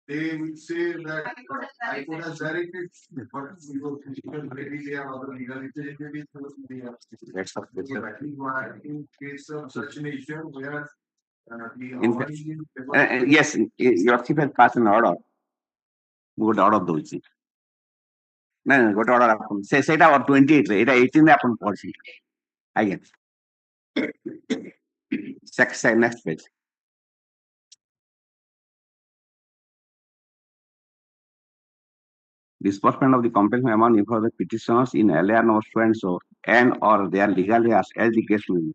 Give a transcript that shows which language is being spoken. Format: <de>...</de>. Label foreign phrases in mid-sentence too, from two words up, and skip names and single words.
<en>they will say that I could have directed, but physical maybe they have other legal entities. That's of So that is why in case of such an issue where the yes, your chief has passed an order. Good order</en> <or>ଦଉଛି ନାଇଁ ଗୋଟେ ଅର୍ଡର ଆପଣ ସେଇଟା 28 ରେ ଏଇଟା 18 ରେ ଆପଣ ପଢିଥିଲେ ଆଜ୍ଞା</or> <en>next page. Disbursement of the compensation amount in for the petitioners in LAR number so and so and or their legal heirs as the case may be.</en>